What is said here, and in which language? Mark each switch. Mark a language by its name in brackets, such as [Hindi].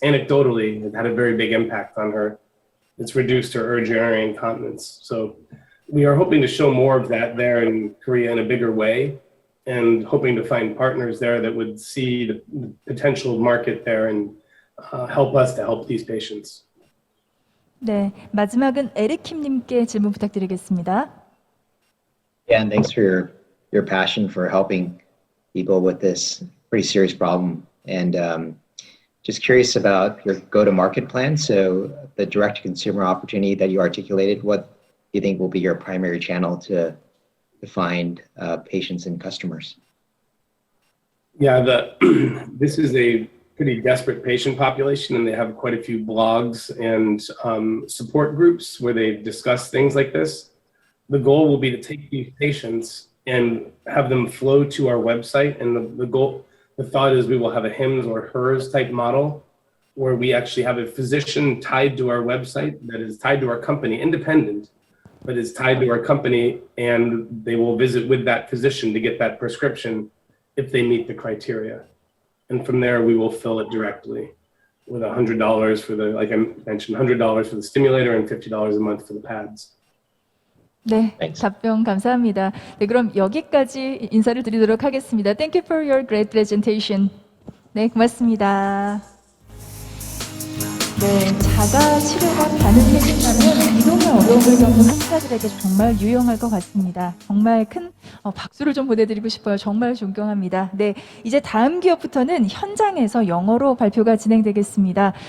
[English] Anecdotally, it had a very big impact on her. It's reduced her urinary incontinence. So we are hoping to show more of that there in Korea in a bigger way, and hoping to find partners there that would see the potential market there and help us to help these patients. [Korean] 네, 마지막은 에릭킴님께 질문 부탁드리겠습니다. [English] Yeah, and thanks for your passion for helping people with this pretty serious problem. And just curious about your go-to-market plan. So the direct-to-consumer opportunity that you articulated, what do you think will be your primary channel to find patients and customers? Yeah, this is a pretty desperate patient population, and they have quite a few blogs and support groups where they discuss things like this. The goal will be to take these patients and have them flow to our website, and the thought is we will have a hims or hers type model where we actually have a physician tied to our website that is tied to our company, independent, but is tied to our company, and they will visit with that physician to get that prescription if they meet the criteria. And from there, we will fill it directly with $100 for the, like I mentioned, $100 for the stimulator and $50 a month for the pads. [Korean] 네, [English] Thanks. [Korean] 답변 감사합니다. 네, 그럼 여기까지 인사를 드리도록 하겠습니다. [English] Thank you for your great presentation. [Korean] 네, 고맙습니다. 네, 자가 치료가 가능해진다면 이동의 어려움을 겪는 환자들에게 정말 유용할 것 같습니다. 정말 큰 박수를 좀 보내드리고 싶어요. 정말 존경합니다. 네, 이제 다음 기업부터는 현장에서 영어로 발표가 진행되겠습니다.